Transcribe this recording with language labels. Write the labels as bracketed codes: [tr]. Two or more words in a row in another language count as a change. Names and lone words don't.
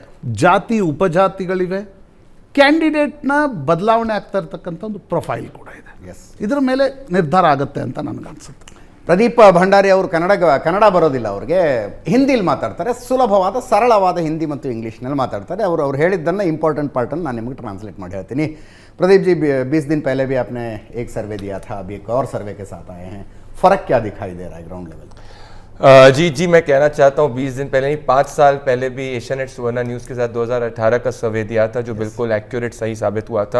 [kn] ಜಾತಿ ಉಪಜಾತಿಗಳಿವೆ, ಕ್ಯಾಂಡಿಡೇಟ್ನ ಬದಲಾವಣೆ ಆಗ್ತಾ ಇರ್ತಕ್ಕಂಥ ಒಂದು ಪ್ರೊಫೈಲ್ ಕೂಡ ಇದೆ. ಇದರ ಮೇಲೆ ನಿರ್ಧಾರ ಆಗುತ್ತೆ ಅಂತ ನನಗನ್ಸುತ್ತೆ. ಪ್ರದೀಪ್ ಭಂಡಾರಿ ಅವರು ಕನ್ನಡ ಬರೋದಿಲ್ಲ, ಅವ್ರಿಗೆ ಹಿಂದಿಲಿ ಮಾತಾಡ್ತಾರೆ. ಸುಲಭವಾದ ಸರಳವಾದ ಹಿಂದಿ ಮತ್ತು ಇಂಗ್ಲೀಷ್ನಲ್ಲಿ ಮಾತಾಡ್ತಾರೆ. ಅವ್ರು ಹೇಳಿದ್ದನ್ನು [en] important partannu [kn] ನಾನು ನಿಮಗೆ ಟ್ರಾನ್ಸ್ಲೇಟ್ ಮಾಡಿ ಹೇಳ್ತೀನಿ. [hi] प्रदीप जी, 20 दिन पहले भी आपने एक सर्वे दिया था, अभी एक और सर्वे के साथ आए हैं. फ़र्क क्या दिखाई दे रहा है [en] ground level? [hi] जी मैं कहना चाहता हूँ 20 दिन पहले नहीं, 5 साल पहले भी एशियानेट सुवर्ण न्यूज़ के साथ 2018 का सर्वे दिया था, जो बिल्कुल एक्यूरेट सही साबित हुआ था.